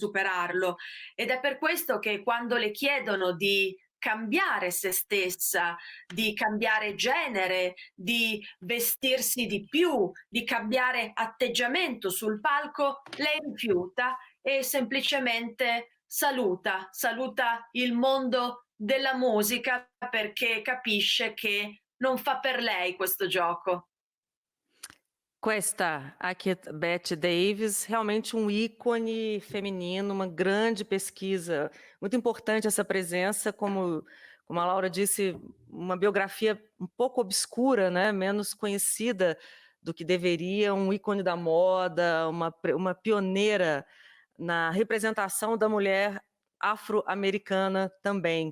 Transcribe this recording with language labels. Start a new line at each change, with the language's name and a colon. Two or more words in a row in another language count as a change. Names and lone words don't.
Italian: superarlo, ed è per questo che quando le chiedono di cambiare se stessa, di cambiare genere, di vestirsi di più, di cambiare atteggiamento sul palco, lei rifiuta e semplicemente saluta il mondo della musica, perché capisce che non fa per lei questo gioco.
Portuguese: Questa aqui, Bette Davis, realmente um ícone feminino, uma grande pesquisa, muito importante essa presença, como a Laura disse, uma biografia um pouco obscura, né, menos conhecida do que deveria, um ícone da moda, uma pioneira na representação da mulher afro-americana também.